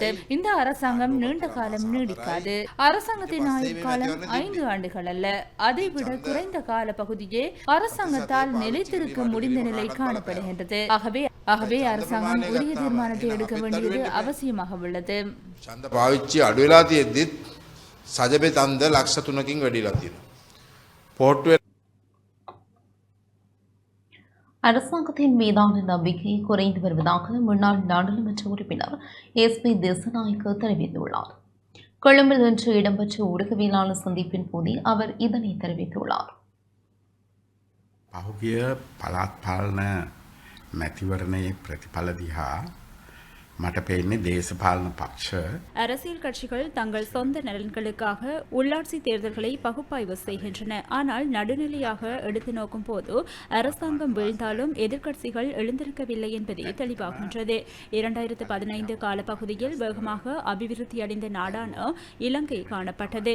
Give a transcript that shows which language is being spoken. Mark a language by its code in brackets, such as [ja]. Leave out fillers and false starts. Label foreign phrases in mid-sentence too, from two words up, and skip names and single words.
[ta] இந்த அரசாங்கம் நீண்ட காலம் நீடிக்காது. அரசாங்கத்தின் ஆயுள் காலம் 5 ஆண்டுகள் அல்ல, அதைவிட குறைந்த கால பகுதியே அரசாங்கத்தால் நிலைத்திருக்க முடிந்த நிலை காணப்படுகின்றது. ஆகவே அரசாங்கம் உரிய தீர்மானத்தை எடுக்க வேண்டியது அவசியமாக உள்ளது. [si] ඡන්ද පාවිච්චි අඩු වෙලා තියෙද්දිත් සජබේ තන්ද ලක්ෂ 3කින් වැඩිලා තියෙනවා. පොට්ටුවේ [ta] அரசாங்கத்தின் மீதான நம்பிக்கை குறைந்து வருவதாக முன்னாள் நாடாளுமன்ற உறுப்பினர் எஸ்.பி. திசாநாயக்க தெரிவித்துள்ளார். கொழும்பில் இன்று இடம்பெற்ற ஊடகவியலாளர் சந்திப்பின் போதே அவர் இதனை தெரிவித்துள்ளார். [si] පහුගිය පළාත් පාලන මැතිවරණයේ ප්‍රතිඵල දිහා මට පේන්නේ දේශපාලන පක්ෂ [ta] அரசியல் கட்சிகள் தங்கள் சொந்த நலன்களுக்காக உள்ளாட்சி தேர்தல்களை பகுப்பாய்வு செய்கின்றன. ஆனால் நடுநிலையாக எடுத்து நோக்கும் போது அரசாங்கம் வீழ்ந்தாலும் எதிர்க்கட்சிகள் எழுந்திருக்கவில்லை என்பதே தெளிவாகின்றது. 2015 காலப்பகுதியில் வேகமாக அபிவிருத்தியடைந்த நாடான இலங்கை காணப்பட்டது.